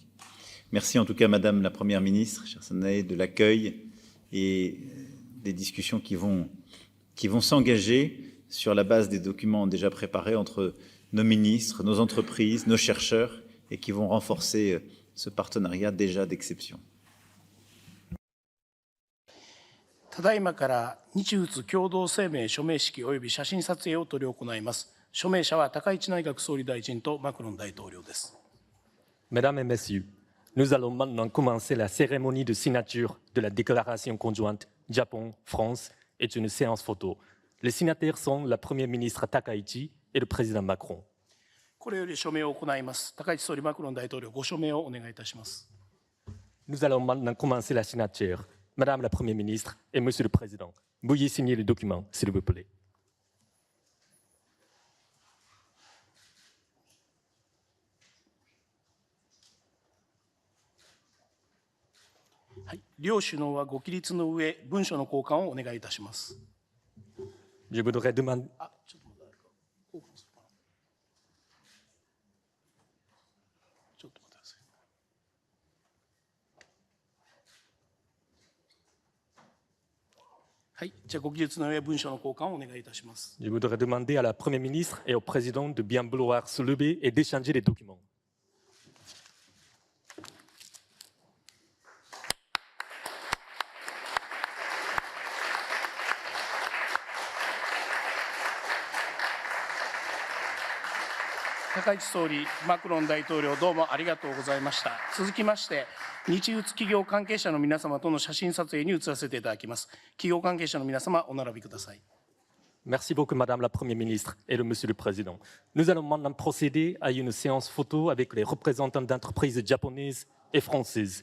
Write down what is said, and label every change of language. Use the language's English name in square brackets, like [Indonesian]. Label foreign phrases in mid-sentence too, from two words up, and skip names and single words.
[French] Merci en tout cas, Madame la Première ministre, chère Sanae, de l'accueil et des discussions qui vont s'engager sur la base des documents déjà préparés entre nos ministres, nos entreprises, nos chercheurs et qui vont renforcer ce partenariat déjà d'exception. [Japanese] ただいまから日仏共同声明署名式及び写真撮影を執り行います。署名者は高市内閣総理大臣とマクロン大統領です。 [French] Mesdames et Messieurs, nous allons maintenant commencer la cérémonie de signature de la déclaration conjointe Japon-France et une séance photo. Les signataires sont la Première ministre Takaichi et le président Macron. [Japanese] これより署名を行います。高市総理、マクロン大統領、ご署名をお願いいたします。 [French] Nous allons maintenant commencer la signature. Madame la Première ministre et Monsieur le Président, veuillez signer le document, s'il vous plaît. [Japanese] はい、両首脳はご起立の上、文書の交換をお願いいたします。 [French] Je voudrais demander. [Japanese] ちょっと待って、交換するかな。ちょっと待ってください。はい、じゃあご起立の上、文書の交換をお願いいたします。 [French] Je voudrais demander à la Première ministre et au Président de bien vouloir se lever et d'échanger les documents. [Japanese] 高市総理、マクロン大統領、どうもありがとうございました。続きまして、日仏企業関係者の皆様との写真撮影に移らせていただきます。企業関係者の皆様、お並びください。 [French] Merci beaucoup, Madame la Première ministre et le Monsieur le Président. Nous allons maintenant procéder à une séance photo avec les représentants d'entreprises japonaises et françaises.